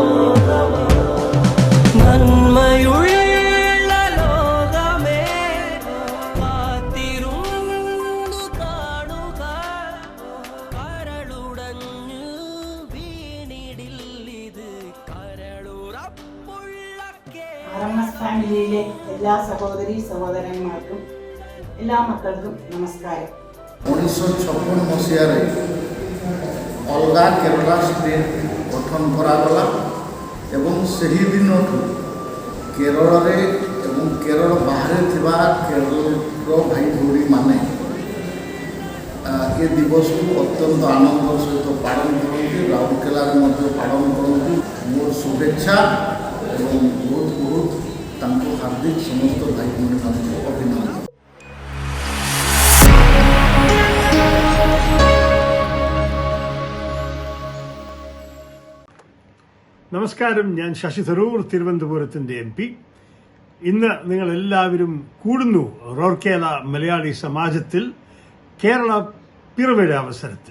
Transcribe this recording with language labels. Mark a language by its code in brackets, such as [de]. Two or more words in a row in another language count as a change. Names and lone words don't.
[ml] നന്മയുള്ള ലോകമേ കാത്തിരുന്നു കാണുക, കരളുടഞ്ഞു വീണിടില്ലിത് കരളുറപ്പുള്ള RMS ഫാമിലിയിലെ എല്ലാ സഹോദരി സഹോദരന്മാർക്കും എല്ലാ മക്കൾക്കും നമസ്കാരം. [or] 1956 ମସିହାରେ ଅଲଗା କେରଳ ଷ୍ଟେଟ୍ ଗଠନ କରାଗଲା ଏବଂ ସେହି ଦିନଠୁ କେରଳରେ ଏବଂ କେରଳ ବାହାରେ ଥିବା କେରଳର ଭାଇ ଭଉଣୀମାନେ ଏ ଦିବସକୁ ଅତ୍ୟନ୍ତ ଆନନ୍ଦର ସହିତ ପାଳନ କରନ୍ତି. ରାଉରକେଲାରେ ମଧ୍ୟ ପାଳନ କରନ୍ତି. ମୋର ଶୁଭେଚ୍ଛା ଏବଂ ବହୁତ ବହୁତ ତାଙ୍କୁ ହାର୍ଦ୍ଦିକ ସମସ୍ତ ଭାଇ ଭଉଣୀମାନଙ୍କୁ ଅଭିନନ୍ଦନ. [ml] നമസ്കാരം, ഞാൻ ശശി തരൂർ, തിരുവനന്തപുരത്തിൻ്റെ MP. ഇന്ന് നിങ്ങളെല്ലാവരും കൂടുന്നു റൗർക്കെല മലയാളി സമാജത്തിൽ കേരള പിറവിയുടെ അവസരത്തിൽ.